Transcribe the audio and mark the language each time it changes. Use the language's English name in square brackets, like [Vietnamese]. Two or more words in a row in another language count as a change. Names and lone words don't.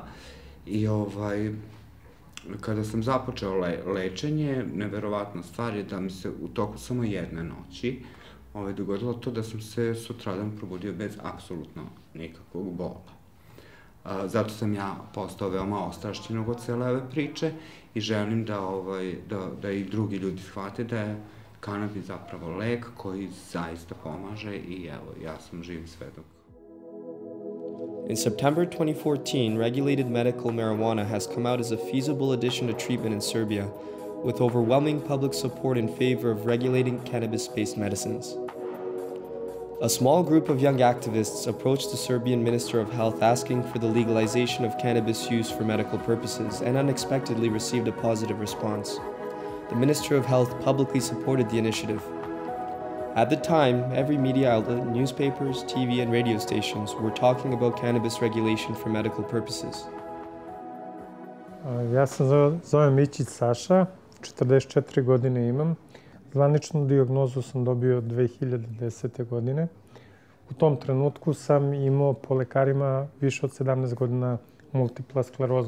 [Serbian] I kada sam započeo lečenje, neverovatna stvar je da mi se u toku samo jedne noći dogodilo to da sam se sutradan probudio bez apsolutno nikakvog bola. Zato sam ja postao veoma ostrašćenog od cele ove priče i želim da i drugi ljudi shvate da je kanabis zapravo lek koji zaista pomaže i evo, ja sam živ svedok. [English] In September 2014, regulated medical marijuana has come out as a feasible addition to treatment in Serbia, with overwhelming public support in favor of regulating cannabis-based medicines. A small group of young activists approached the Serbian Minister of Health asking for the legalization of cannabis use for medical purposes and unexpectedly received a positive response. The Minister of Health publicly supported the initiative. At the time, every media outlet, newspapers, TV, and radio stations were talking about cannabis regulation for medical purposes. [Serbian] Ja se zovem Mićić Saša, 44 godine imam. Zvaničnu dijagnozu sam dobio 2010. godine. U tom trenutku sam imao po lekarima više od 17 godina multipla sklerozu.